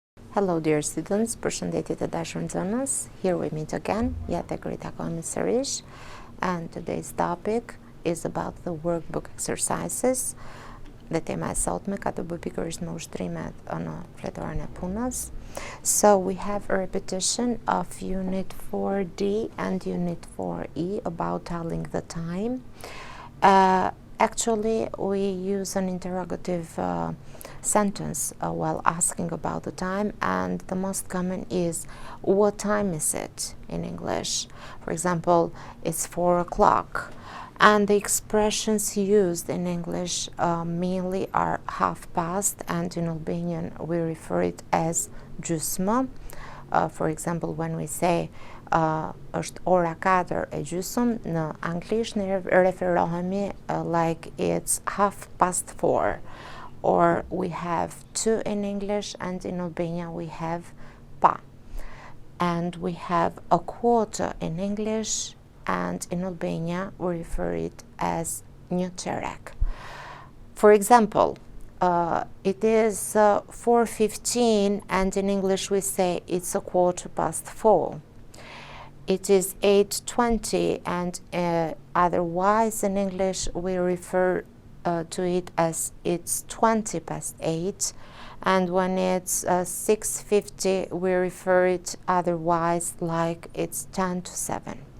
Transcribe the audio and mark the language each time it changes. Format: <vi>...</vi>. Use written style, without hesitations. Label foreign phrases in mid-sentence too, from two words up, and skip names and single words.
<en>Hello dear students,</en> <sq>përshëndetje të dashur nxënës.</sq> <en>Here we meet again.</en> <sq>Ja të takojmë sërish.</sq> <en>And today's topic is about the workbook exercises.</en> <sq>Dhe tema e sotme ka të bëjë pikërisht me ushtrimet në fletoren e punës.</sq> <en>So we have a repetition of Unit 4D and Unit 4E about telling the time. Actually, we use an interrogative sentence while asking about the time, and the most common is what time is it in English. For example, it's 4 o'clock, and the expressions used in English mainly are half past, and in Albanian we refer it as gjysmë. For example, when we say</en> <sq>është ora 4 e gjysmë, në anglisht ne referohemi</sq> <en>like it's 4:30. Or we have 2 in English, and in Albanian we have pa. And we have a quarter in English, and in Albania we refer it as</en> <sq>një çerek.</sq> <en>For example, it is 4:15, and in English we say it's 4:15. It is 8:20, and otherwise in English we refer to it as it's 8:20, and when it's 6:50 we refer it otherwise like it's 7:10.</en>